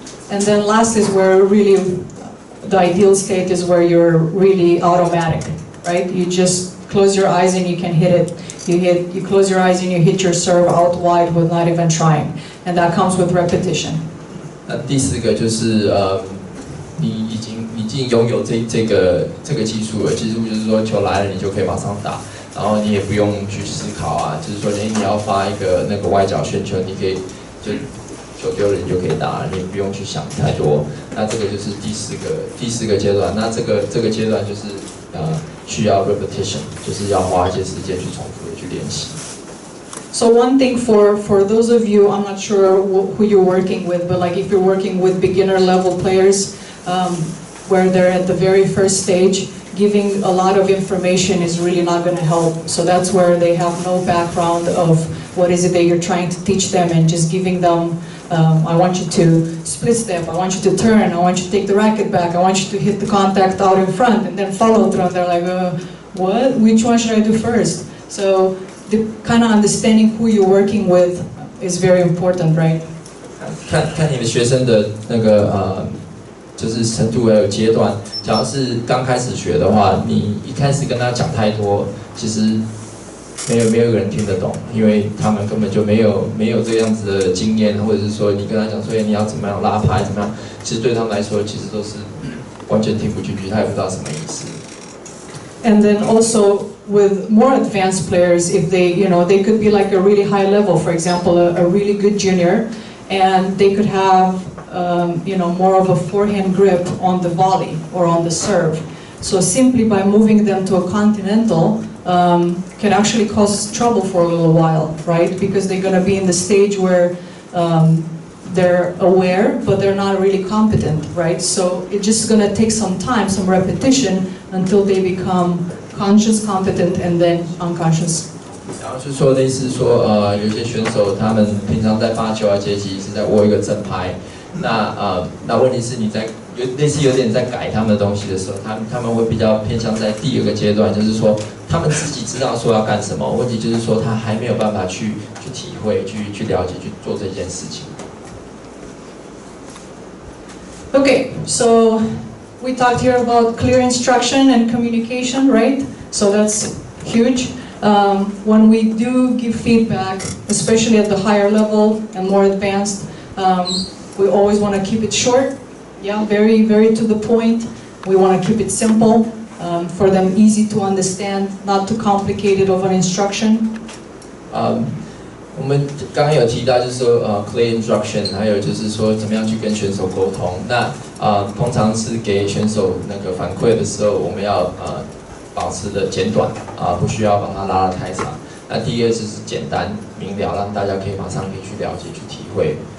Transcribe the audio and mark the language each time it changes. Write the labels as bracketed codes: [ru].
[en] And then last is where really the ideal state is where you're really automatic, right? You just close your eyes and you can hit it. You close your eyes and you hit your serve out wide with not even trying, and that comes with repetition. [zh] 那第四个就是你已经拥有这个技术了，技术就是说球来了你就可以马上打，然后你也不用去思考就是说你要发一个那个外角旋球，你可以就球丢了你就可以打了，你也不用去想太多。那这个就是第四个阶段。那这个阶段就是需要 repetition， 就是要花一些时间去重复的去练习。 [en] So one thing for those of you, I'm not sure who you're working with, but like if you're working with beginner level players, where they're at the very first stage, giving a lot of information is really not going to help. So that's where they have no background of what is it that you're trying to teach them, and just giving them, I want you to split step, I want you to turn, I want you to take the racket back, I want you to hit the contact out in front, and then follow through. And they're like, what? Which one should I do first? So the kind of understanding who you're working with is very important, right? [zh] 看你的学生的那个就是程度还有阶段。假如是刚开始学的话，你一开始跟他讲太多，其实没有一个人听得懂，因为他们根本就没有这样子的经验，或者是说你跟他讲说你要怎么样拉拍怎么样，其实对他们来说其实都是完全听不进去，他也不知道什么意思。 [en] And then also with more advanced players, if they could be like a really high level, for example, a really good junior, and they could have more of a forehand grip on the volley or on the serve. So simply by moving them to a continental, can actually cause trouble for a little while, right? Because they're going to be in the stage where they're aware, but they're not really competent, right? So it's just going to take some time, some repetition, until they become conscious, competent, and then unconscious. [zh] 然后就说类似说有些选手他们平常在发球啊接击是在握一个正拍，那问题是你在类似有点在改他们的东西的时候，他们会比较偏向在第二个阶段，就是说他们自己知道说要干什么，问题就是说他还没有办法去体会、去了解、去做这件事情。 [en] Okay, so we talked here about clear instruction and communication, right? So that's huge. When we do give feedback, especially at the higher level and more advanced, we always want to keep it short, yeah, very, very to the point. We want to keep it simple, for them easy to understand, not too complicated of an instruction. [zh] 我们刚刚有提到，就是说 [en] clear instruction， [zh] 还有就是说怎么样去跟选手沟通。那通常是给选手那个反馈的时候，我们要保持的简短不需要把它拉得太长。那第一个就是简单明了，让大家可以马上去了解、去体会。